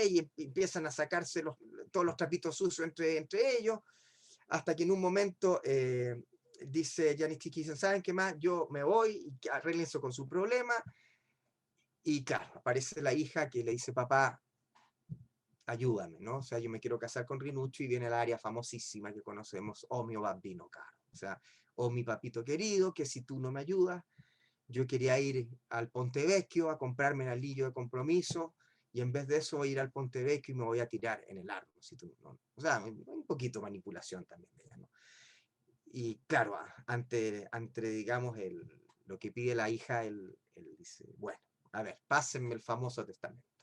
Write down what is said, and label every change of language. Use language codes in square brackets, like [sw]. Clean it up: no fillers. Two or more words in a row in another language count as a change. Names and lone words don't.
[es] Y empiezan a sacarse todos los trapitos sucios entre ellos, hasta que en un momento dice Gianni Schicchi, ¿saben qué más? Yo me voy, y arreglen eso con su problema. Y claro, aparece la hija que le dice, papá, ayúdame, ¿no? O sea, yo me quiero casar con Rinuccio, y viene el área famosísima que conocemos, [it] oh mio bambino caro. [es] O sea, oh mi papito querido, que si tú no me ayudas, yo quería ir al Ponte Vecchio a comprarme el anillo de compromiso, y en vez de eso voy a ir al Ponte Vecchio y me voy a tirar en el árbol. Si tú, ¿no? O sea, un poquito manipulación también de ella, ¿no? Y claro, ante digamos, lo que pide la hija, él dice, bueno, a ver, pásenme el famoso testamento.